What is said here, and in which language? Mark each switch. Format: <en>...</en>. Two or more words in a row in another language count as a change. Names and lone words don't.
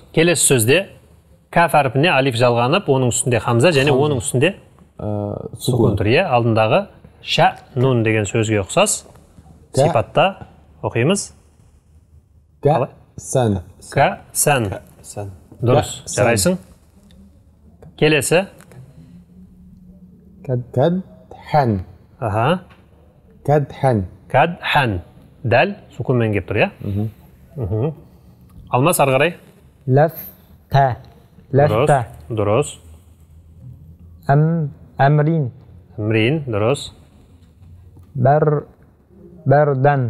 <kk>Келесі сөзде каф әрпіне алиф жалғанып, оның үстінде хамза, және оның үстінде сукун тұр, е? Алдындағы ша, нун деген сөзге ұқсас. Сипатта оқимыз. Ка-сан. Ка-сан. Дұрыс. Жарайсың. Келесі. Кад-хан. Кад-хан. Кад-хан. Дәл сукунмен кеп тұр, е? Алмас, ары қарай. Ләфта. Дұрыс. Әмрин. Дұрыс. Бәрдан.</kk>